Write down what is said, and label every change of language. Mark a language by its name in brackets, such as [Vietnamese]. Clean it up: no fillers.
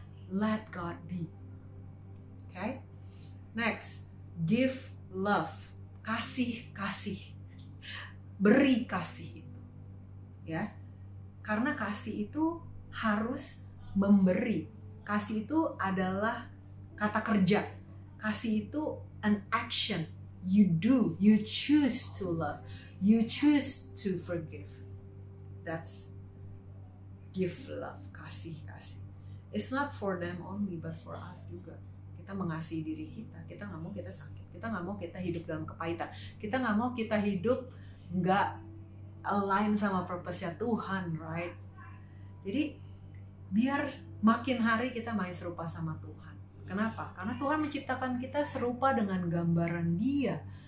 [English] Let God be. Okay? Next, give love. Kasih. [Indonesian] Beri kasih itu. Ya. Karena kasih itu harus memberi. Kasih itu adalah kata kerja. Kasih itu [English] an action. You do, you choose to love. You choose to forgive. That's give love, kasih. It's not for them only, but for us juga. [Indonesian] Kita mengasihi diri kita. Kita nggak mau kita sakit. Kita nggak mau kita hidup dalam kepahitan. Kita nggak mau kita hidup nggak align sama purpose-nya Tuhan, right? Jadi biar makin hari kita makin serupa sama Tuhan. Kenapa? Karena Tuhan menciptakan kita serupa dengan gambaran Dia.